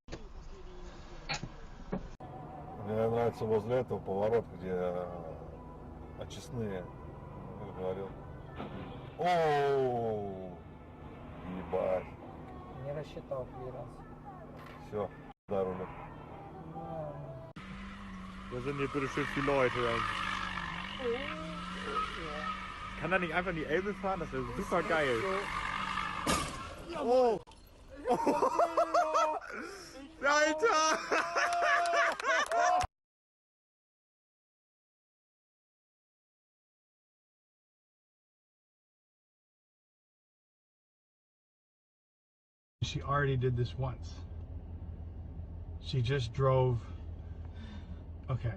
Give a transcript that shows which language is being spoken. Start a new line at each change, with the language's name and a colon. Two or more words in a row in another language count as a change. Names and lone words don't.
Russian: Мне нравится возле этого поворот, где очистные, как говорил. Оу, ебать. Не рассчитал раз. Все, да, рулю.
German: Da sind hier bitte schön viele Leute. Kann er nicht einfach in die Elbe fahren? Das wäre super geil. Oh! Alter!
English: She already did this once. She just drove. Okay.